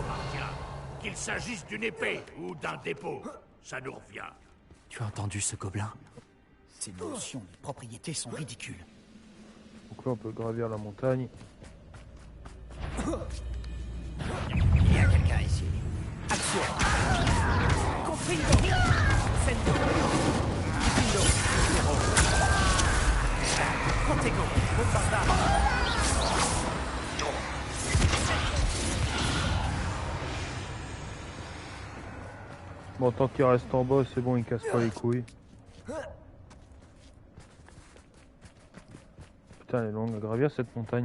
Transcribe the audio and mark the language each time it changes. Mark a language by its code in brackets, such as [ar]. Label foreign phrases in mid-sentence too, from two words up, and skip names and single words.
[fr] qu'il s'agisse d'une épée ou d'un dépôt, ça nous revient. Tu as entendu ce gobelin? Ces notions de propriété sont ridicules. Donc là, on peut gravir la montagne. Il y a quelqu'un ici. Action. Confringo. Sendo. Confringo. Contego. Bombardard. Bon, tant qu'il reste en bas, c'est bon, il casse pas les couilles. Putain, elle est longue à gravir cette montagne.